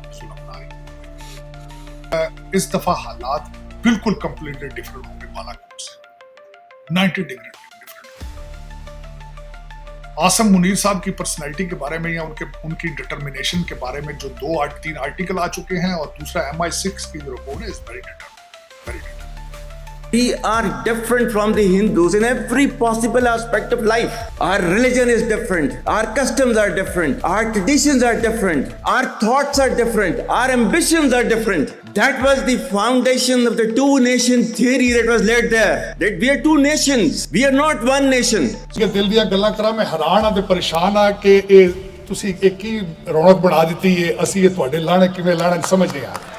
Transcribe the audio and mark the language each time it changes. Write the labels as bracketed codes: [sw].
[hi] जुल्म ना आए। इस दफा हालात बिल्कुल [en] completely different [hi] होंगे बालाकोट से, 90 डिग्री डिफरेंट। आसम मुनीर साहब की पर्सनैलिटी के बारे में या उनकी डिटर्मिनेशन के बारे में जो 2-3 आर्टिकल आ चुके हैं, और दूसरा MI6 की जो रिपोर्ट है, [en] Is very determinate. We are different from the Hindus in every possible aspect of life. Our religion is different. Our customs are different. Our traditions are different. Our thoughts are different. Our ambitions are different. That was the foundation of the two-nation theory that was laid there. That we are two nations. We are not one nation. [pa] ਕਿ ਦਿਲ ਦੀਆਂ ਗੱਲਾਂ ਕਰਾਂ ਮੈਂ ਹੈਰਾਨ ਆ ਤੇ ਪਰੇਸ਼ਾਨ ਆ ਕਿ ਇਹ ਤੁਸੀਂ ਇੱਕ ਹੀ ਰੌਣਕ ਬਣਾ ਦਿੱਤੀ ਹੈ, ਅਸੀਂ ਇਹ ਤੁਹਾਡੇ ਲਾਣੇ ਕਿਵੇਂ ਲਾਣੇ ਸਮਝ ਨਹੀਂ ਆ।